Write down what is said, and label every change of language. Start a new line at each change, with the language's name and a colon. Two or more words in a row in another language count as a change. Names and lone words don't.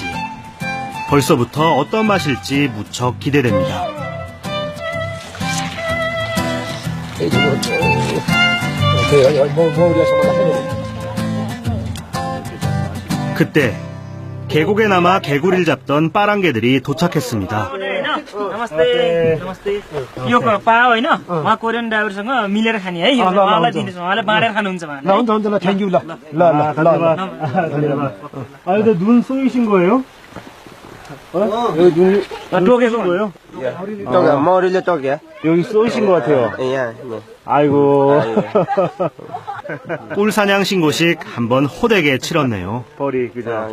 Korean: 벌써부터 어떤 맛일지 무척 기대됩니다. 그때 계곡에 남아 개구리를 잡던 빠랑개들이 도착했습니다.
Nepali: नमस्ते नमस्ते यो पायो होइन उहाँ
English: Korean driverसँग
Nepali: मिलेर खाने है उहाँलाई दिनुहोस् उहाँले बाँडेर खानुहुन्छ ल हुन्छ हुन्छ ल
English: thank you
Nepali: ल ल ल धन्यवाद.
Korean: 아, 근데 눈 쏘이신 거예요?
Nepali: टोकेको
Korean: 거예요? 머리를 떡이야? 여기 쏘이신 것 같아요. 야 아이고. 꿀사냥 신고식 한번 호되게 치렀네요. 벌이, 그죠?